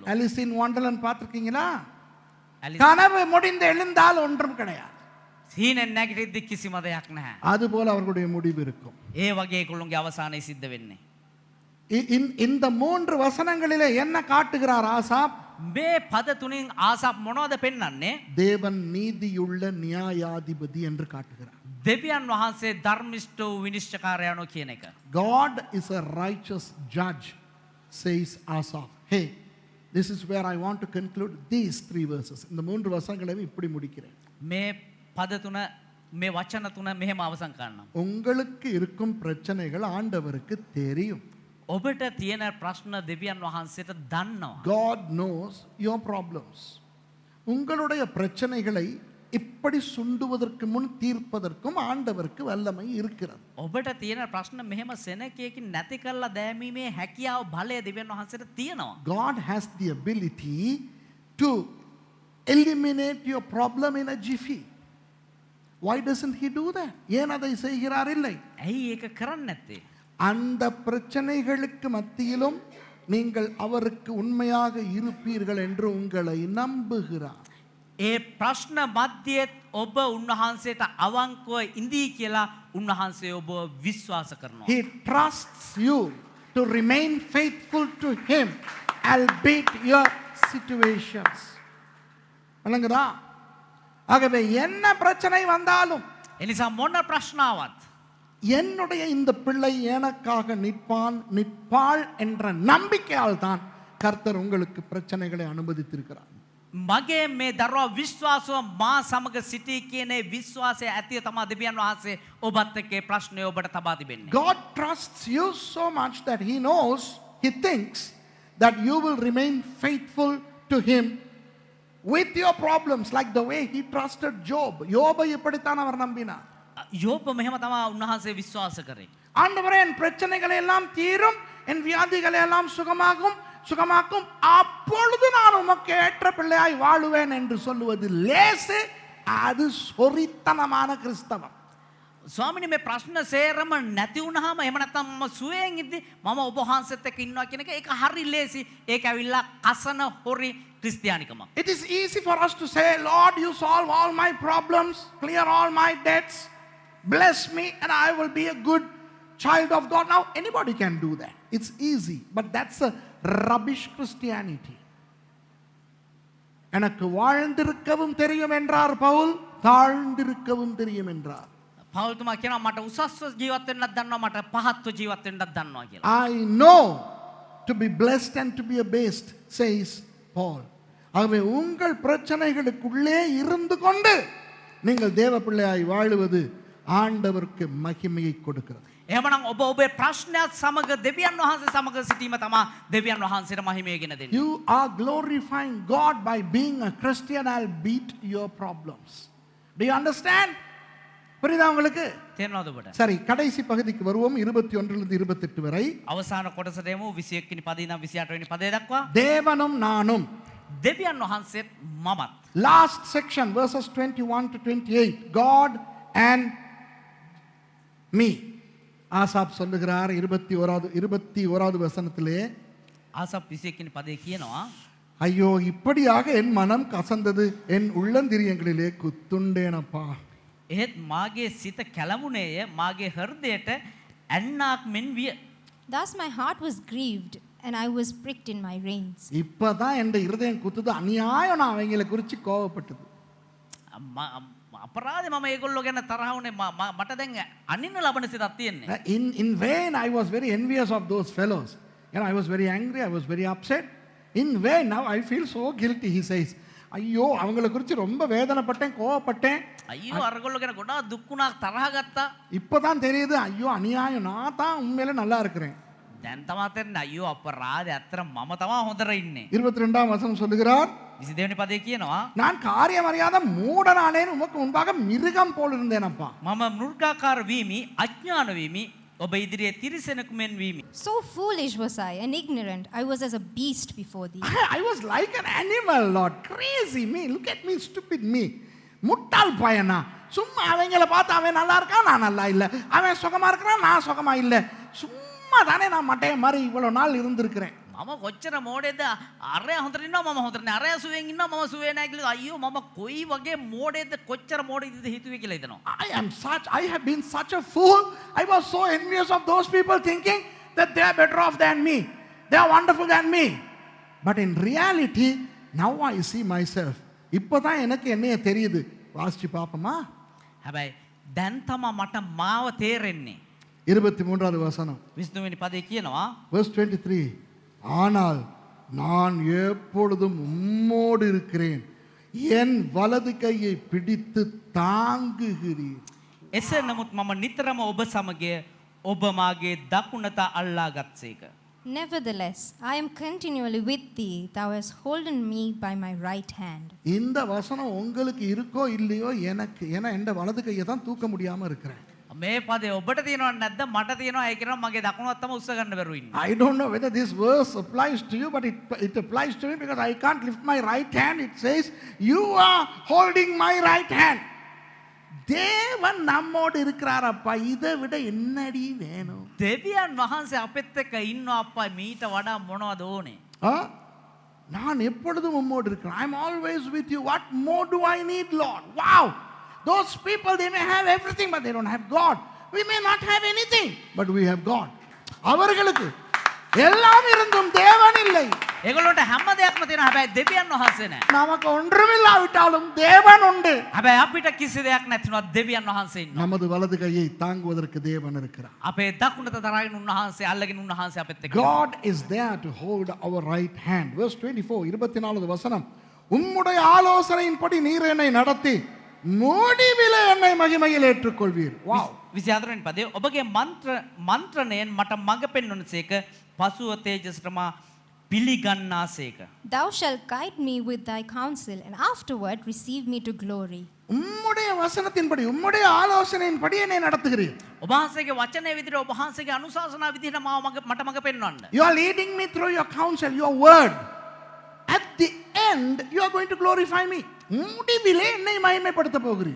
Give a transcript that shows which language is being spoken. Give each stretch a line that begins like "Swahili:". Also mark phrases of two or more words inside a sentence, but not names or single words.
Tamil: அலிஸ் இன் வண்டர்லாண்ட் பார்த்திருக்கீங்களா?
Sinhala: ඇලිස්
Tamil: கனவு முடிந்து எழுந்தால் ஒன்றும் கிடையாது.
Sinhala: සිහිනෙන් නැගිටිද්දි කිසිම දෙයක් නැහැ.
Tamil: அதுபோல அவர்களுடைய முடிவு இருக்கும்.
Sinhala: ඒ වගේ ඒගොල්ලෝගේ අවසානයේ සිද්ධ වෙන්නේ.
Tamil: இந்த 3 வசனங்களிலே என்ன காட்டுகிறார் ஆசாப்?
Sinhala: මේ පද තුنين ආසප් මොනවද පෙන්වන්නේ?
Tamil: தேவன் நீதியுள்ள நியாயாதிபதி என்று காட்டுகிறார்.
Sinhala: දෙවියන් වහන්සේ ධර්මිෂ්ඨ වූ විනිශ්චයකාරයනෝ කියන එක.
English: God is a righteous judge, says Asaph. Hey, this is where I want to conclude these 3 verses.
Tamil: இந்த 3 வசனங்களையும் இப்படி முடிக்கிறேன்.
Sinhala: මේ පද තුන මේ වචන තුන මෙහෙම අවසන් කරනවා.
Tamil: உங்களுக்கு இருக்கும் பிரச்சனைகள் ஆண்டவருக்கு தெரியும்.
Sinhala: ඔබට තියෙන ප්‍රශ්න දෙවියන් වහන්සේට දන්නවා.
English: God knows your problems.
Tamil: உங்களுடைய பிரச்சனைகளை இப்படி சுண்டுவதற்கு முன் தீர்ப்பதற்கும் ஆண்டவருக்கு வல்லமை இருக்கிறது.
Sinhala: ඔබට තියෙන ප්‍රශ්න මෙහෙම සෙනකයකින් නැති කරලා දැමීමේ හැකියාව බලය දෙවියන් වහන්සේට තියෙනවා.
English: God has the ability to eliminate your problem in a jiffy. Why doesn't he do that?
Tamil: ஏன் அதை செய்கிறார் இல்லை?
Sinhala: ඇයි ඒක කරන්නේ නැත්තේ?
Tamil: அந்த பிரச்சனைகளுக்கு மத்தியிலும் நீங்கள் அவருக்கு உண்மையாக இருப்பீர்கள் என்று உங்களை நம்புகிறார்.
Sinhala: ඒ ප්‍රශ්න මැදියේත් ඔබ උන්වහන්සේට අවංකව ඉඳී කියලා උන්වහන්සේ ඔබ විශ්වාස කරනවා.
English: He trusts you to remain faithful to him albeit your situations.
Tamil: அலங்கடா. ஆகவே என்ன பிரச்சனை வந்தாலும்,
Sinhala: එනිසා මොන ප්‍රශ්නාවත්
Tamil: என்னுடைய இந்த பிள்ளை எனக்காக நிற்பாள் என்ற நம்பிக்கையால் தான் கர்த்தர் உங்களுக்கு பிரச்சனைகளை அனுமதித்திருக்கிறார்.
Sinhala: මගේ මේ දරුවා විශ්වාසව මා සමග සිටී කියන විශ්වාසය ඇතිය තමයි දෙවියන් වහන්සේ ඔබත් එක්ක ප්‍රශ්නය ඔබට තබා තිබෙන්නේ.
English: God trusts you so much that he knows, he thinks that you will remain faithful to him with your problems like the way he trusted Job.
Tamil: யோபை இப்படித்தான் அவர் நம்பினார்.
Sinhala: யோப මෙහෙම තමයි උන්වහන්සේ විශ්වාස කරේ.
Tamil: ஆண்டவரே என் பிரச்சனைகள் எல்லாம் தீரும், என் வியாதிகளை எல்லாம் சுகமாக்கும், அப்பொழுது நான் உமக்கு ஏற்ற பிள்ளையாய் வாழுவேன் என்று சொல்லுவது லேசு. அது சொரித்தனமான கிறிஸ்தவம்.
Sinhala: ස්වාමිනේ මේ ප්‍රශ්න සේරම නැති වුණාම එහෙම නැත්නම් මම සුවයෙන් ඉද්දි මම ඔබ වහන්සේත් එක්ක ඉන්නවා කියන එක ඒක හරි ලේසි. ඒක ඇවිල්ලා කසන හොරි ක්‍රිස්තියානිකම.
English: It is easy for us to say, Lord, you solve all my problems, clear all my debts, bless me, and I will be a good child of God. Now, anybody can do that. It's easy, but that's a rubbish Christianity.
Tamil: எனக்கு வாழ்ந்திருக்கவும் தெரியும் என்றார் பவுல், தாழ்ந்திருக்கவும் தெரியும் என்றார்.
Sinhala: පවුල්තුමා කියනවා මට උසස්ව ජීවත් වෙන්නත් දන්නවා මට පහත්ව ජීවත් වෙන්නත් දන්නවා කියලා.
English: I know to be blessed and to be abased, says Paul.
Tamil: ஆகவே உங்கள் பிரச்சனைகளுக்குள்ளே இருந்து கொண்டு நீங்கள் தேவ பிள்ளையாய் வாழுவது ஆண்டவருக்கு மகிமையை கொடுக்கிறது.
Sinhala: එහෙමනම් ඔබ ඔබේ ප්‍රශ්නයත් සමග දෙවියන් වහන්සේ සමග සිටීම තමයි දෙවියන් වහන්සේට මහිමය ගෙන දෙන්නේ.
English: You are glorifying God by being a Christian. I'll beat your problems. Do you understand?
Tamil: புரியுதா உங்களுக்கு?
Sinhala: තේරෙනවද ඔබට?
Tamil: சரி, கடைசி பகுதிக்கு வருவோம். 21 லிருந்து 28 வரை.
Sinhala: අවසාන කොටසට යමු 21 වෙනි පදේ ඉඳන් 28 වෙනි පදේ දක්වා.
Tamil: தேவனும் நானும்.
Sinhala: දෙවියන් වහන්සේත් මමත්.
English: Last section, verses 21 to 28. God and me.
Tamil: ஆசாப் சொல்லுகிறார் 21வது வசனத்திலே,
Sinhala: ආසප් 21 වෙනි පදේ කියනවා
Tamil: ஐயோ இப்படியாக என் மனம் கசந்தது, என் உள்ளந்திரியங்களிலே குத்துண்டேனப்பா.
Sinhala: එහෙත් මාගේ සිත කැළමුණේය මාගේ හෘදයට ඇන්නක් මෙන් විය.
English: Thus my heart was grieved, and I was pricked in my reins.
Tamil: இப்பதான் என் இருதயம் குத்துது, அநியாயம் நான் அவங்களை குறித்து கோவப்பட்டது.
Sinhala: අපරාධේ මම ඒගොල්ලෝ ගැන තරහ වුණේ මට දැන් අනින්න ලබන සිතක් තියෙන්නේ.
English: In vain I was very envious of those fellows. And I was very angry, I was very upset. In vain now I feel so guilty, he says.
Tamil: ஐயோ அவங்களை குறித்து ரொம்ப வேதனைப்பட்டேன், கோவப்பட்டேன்.
Sinhala: අයියෝ අරගොල්ලෝ ගැන ගොඩාක් දුක් වුණා තරහ ගත්තා.
Tamil: இப்பதான் தெரியுது, ஐயோ அநியாயம், நான் தான் உண்மையில நல்லா இருக்கிறேன்.
Sinhala: දැන් තමයි තේරෙන්නේ අයියෝ අපරාධේ අතර මම තමයි හොඳට ඉන්නේ.
Tamil: 22ாம் வசனம் சொல்லுகிறார்,
Sinhala: 22 වෙනි පදේ කියනවා
Tamil: நான் காரியம் அறியாத மூடனானேன், உமக்கு முன்பாக மிருகம் போல் இருந்தேனப்பா.
Sinhala: මම මෘගාකාර වීමි අඥාන වීමි ඔබ ඉදිරියේ තිරිසනෙකු මෙන් වීමි.
English: So foolish was I and ignorant. I was as a beast before thee. I was like an animal, Lord. Crazy me. Look at me, stupid me.
Tamil: முட்டாள் பையனா, சும்மா அவங்கள பார்த்து அவன் நல்லா இருக்கான், நான் நல்லா இல்லை, அவன் சுகமா இருக்கிறான், நான் சுகமா இல்லை, சும்மா தானே நான் மட்டைய மாதிரி இவ்வளவு நாள் இருந்திருக்கிறேன்.
Sinhala: මම කොච්චර මෝඩේද අරයා හොඳට ඉන්නවා මම හොඳට නෑ අරයා සුවෙන් ඉන්නවා මම සුවේ නෑ කියලා අයියෝ මම කොයි වගේ මෝඩේද කොච්චර මෝඩේද හිතුවේ කියලා හිතනවා.
English: I have been such a fool. I was so envious of those people thinking that they are better off than me. They are wonderful than me. But in reality, now I see myself.
Tamil: இப்பதான் எனக்கு என்னைய தெரியுது. வாசிச்சு பாப்போமா?
Sinhala: හැබැයි දැන් තමයි මට මාව තේරෙන්නේ.
Tamil: 23வது வசனம்.
Sinhala: 22 වෙනි පදේ කියනවා
English: verse 23.
Tamil: ஆனால் நான் எப்பொழுதும் உம்மோடு இருக்கிறேன், என் வலது கையை பிடித்து தாங்குகிறீர்.
Sinhala: එසේ නමුත් මම නිතරම ඔබ සමග ඔබ මාගේ දකුණත අල්ලා ගත්සේක.
English: Nevertheless, I am continually with thee. Thou hast holden me by my right hand.
Tamil: இந்த வசனம் உங்களுக்கு இருக்கோ இல்லையோ, எனக்கு ஏன்னா என் வலது கையை தான் தூக்க முடியாம இருக்கிறேன்.
Sinhala: මේ පදේ ඔබට තියෙනවද නැද්ද? මට තියෙනවා. ඒ කියනවා මගේ දකුණවත් තමයි උස්ස ගන්න බැරුව ඉන්නේ.
English: I don't know whether this verse applies to you, but it applies to me because I can't lift my right hand. It says, you are holding my right hand.
Tamil: தேவன் நம்மோடு இருக்கிறாரப்பா, இதை விட என்னடி வேணும்?
Sinhala: දෙවියන් වහන්සේ අපෙත් එක්ක ඉන්නවා අප්පා, මීට වඩා මොනවද ඕනේ?
Tamil: நான் எப்பொழுதும் உம்மோடு இருக்கிறேன்.
English: I am always with you. What more do I need, Lord? Wow! Those people, they may have everything, but they don't have God. We may not have anything, but we have God.
Tamil: அவர்களுக்கு எல்லாம் இருந்தும் தேவன் இல்லை.
Sinhala: ඒගොල්ලන්ට හැම දෙයක්ම තියෙනවා, හැබැයි දෙවියන් වහන්සේ නැහැ.
Tamil: நமக்கு ஒன்றுமில்லாவிட்டாலும் தேவன் உண்டு.
Sinhala: හැබැයි අපිට කිසි දෙයක් නැතිනොත් දෙවියන් වහන්සේ ඉන්නවා.
Tamil: நமது வலது கையை தாங்குவதற்கு தேவன் இருக்கிறார்.
Sinhala: අපේ දකුණත දරාගෙන උන්වහන්සේ අල්ලගෙන උන්වහන්සේ අපෙත් එක්ක.
English: God is there to hold our right hand. Verse 24,
Tamil: 24வது வசனம். உம்முடைய ஆலோசனையின்படி நீர் என்னை நடத்தி முடிவிலே என்னை மகிமையில் ஏற்றுக்கொள்வீர்.
English: Wow.
Sinhala: 24 වෙනි පදේ ඔබගේ මන්ත්‍රණයෙන් මට මඟ පෙන්වනසේක පසුව තේජසටම පිළිගන්නාසේක.
English: Thou shalt guide me with thy counsel, and afterward receive me to glory.
Tamil: உம்முடைய வசனத்தின்படி, உம்முடைய ஆலோசனையின்படி என்னை நடத்துகிறீர்.
Sinhala: ඔබ වහන්සේගේ වචනේ විදිහට ඔබ වහන්සේගේ අනුශාසනා විදිහට මට මඟ පෙන්වන්න.
English: You are leading me through your counsel, your word. At the end, you are going to glorify me.
Tamil: முடிவிலே என்னை மகிமைப்படுத்த போகிறீர்.